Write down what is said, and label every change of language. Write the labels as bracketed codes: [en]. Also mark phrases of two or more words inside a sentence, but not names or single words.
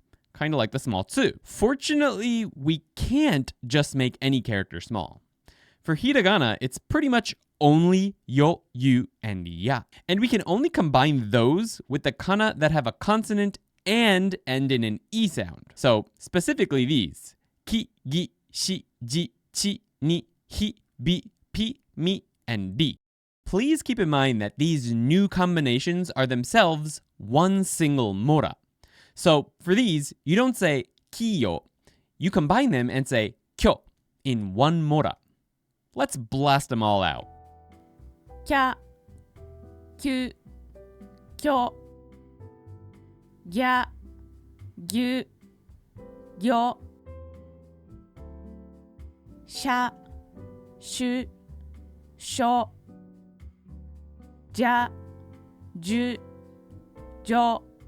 [en] Kind of like the small tsu. Fortunately, we can't just make any character small. For hiragana, it's pretty much only yo, you, and ya. And we can only combine those with the kana that have a consonant and end in an e sound. So specifically these: [ja] ki, gi, shi, ji, chi, ni, hi, bi, pi, mi, and di. [en] Please keep in mind that these new combinations are themselves one single mora. So for these, you don't say kiyo. You combine them and say kyo in one mora. Let's blast them all out. [ja] きゃきゅきょぎゃぎゅぎょしゃしゅしょじゃじゅじょ